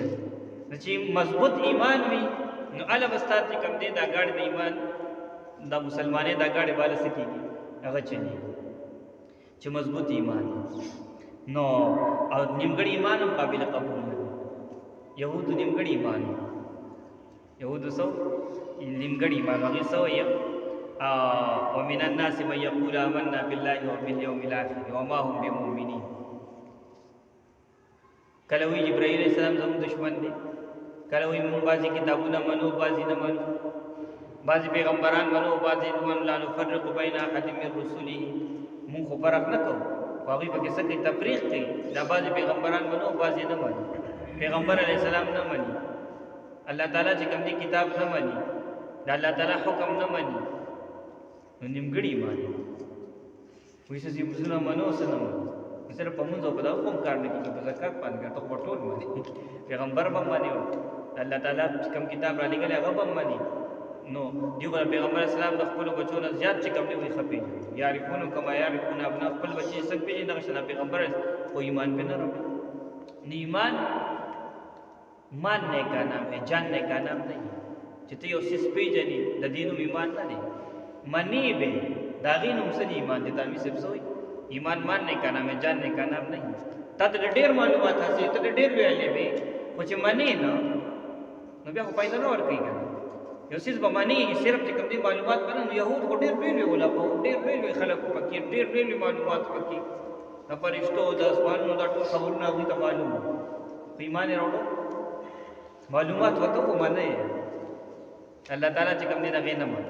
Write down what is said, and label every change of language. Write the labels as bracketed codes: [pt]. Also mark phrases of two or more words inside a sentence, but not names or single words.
[ps] نو چې مضبوط ایمان وي نو هله به ستا چې کوم دی دا ګاډي د ایمان دا مسلمانۍ دا ګاډي به هله څه کېږي؟ هغه چلېږي چې مضبوط ایمان وي. نو او نیمګړی ایمان هم قابل قبول نه دی. یهودو نیمګړی ایمان وي، یهودو څه نیمګړی ایمان هغې څه وایي [ar] ومن الناس من یقول آمنا بالله وبالیوم الاخر وما هم بمؤمنین. [ps] کله وایي جبرائیل [ar] علیه السلام [ps] زموږ دشمن دی، کله وایي موږ بعضې کتابونه منو بعضې نه منو، بعضې پیغمبران منو بعضې نه منو، [ar] لا نفرق بین احد من رسله، [ps] مونږ خو فرق نه کوو خو هغوی پکې څه کوي؟ تفریق کوي. دا بعضې پیغمبران منو بعضې نه منو، پیغمبر [ar] علیه السلام [ps] نه مني، الله تعالی چې کوم دی کتاب نه مني، د الله تعالی حکم نه مني، نو نیمګړي ایمان دی. وایي څه څیزونه منو څه نه منو، صرف په مونځ او په دغه هم کار نه کېږي، په زکات باندې کار ته خو به ټول مني، پیغمبر به هم مني، الله تعالی چې کوم کتاب را لېږلی هغه به هم مني. نو دیو به پیغمبر اسلام د خپلو بچو نه زیات چې کوم دی وایي ښه پېژني، [ar] یعرفونه کما یعرفونه ابناء، [ps] خپل بچې یې څنګه پېژني دغه شان پیغمبر خو ایمان پې نه راوړي. [ur] نو ایمان ماننے کا نام ہے، جاننے کا نام نہیں. [ps] چې ته یو څیز پېژنې د دې نوم ایمان نه دی، منې به د هغې نوم څه دی؟ ایمان دی. تعمیر صاحب څه وایي؟ [ur] ایمان ماننے کا نام ہے جاننے کا نام نہیں. [ps] تا ته ډېر معلومات حاصل، ته ډېر ویلې وې خو چې منې نه نو بیا خو فایده نه ورکوي که نه. یو څیز به منې صرف چې کوم دی معلومات به نه، نو یهود خو ډېر لوی لوی علما وو، ډېر لوی لوی خلک وو پکې، ډېر لوی لوی معلومات پکې، د فرشتو د اسمانونو دا ټول خبرونه هغوی ته معلوم وو، خو ایمان یې راوړو معلومات ورته خو منه یې الله تعالی چې کوم دی د هغې نه منو.